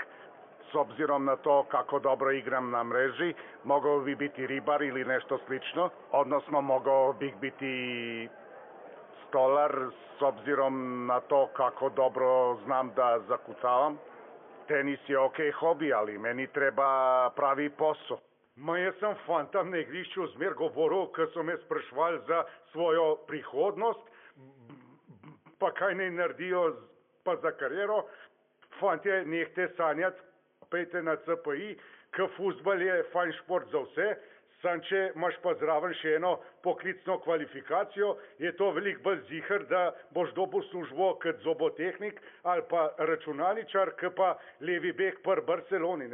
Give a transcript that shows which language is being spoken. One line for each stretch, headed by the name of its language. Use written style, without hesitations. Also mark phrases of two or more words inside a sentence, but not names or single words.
Serbian: S obzirom na to kako dobro igram na mreži, mogao bi biti ribar ili nešto slično, odnosno mogao bih biti stolar s obzirom na to kako dobro znam da zakucavam. Tenis je okej hobi, ali meni treba pravi posao.
Slovenian: Ma jaz sem fantam na igrišču zmer govoril, ko so me sprašvali za svojo prihodnost, pa kaj naj naredijo pa za kariero. Fantje, nehte sanjati, pejte na CPI, k fuzbal je fajn šport za vse, sam če imaš pa zraven še eno poklicno kvalifikacijo, je to veliko bolj ziher, da boš dobil službo kot zobotehnik ali pa računalničar, kot pa levi bek pri Barceloni.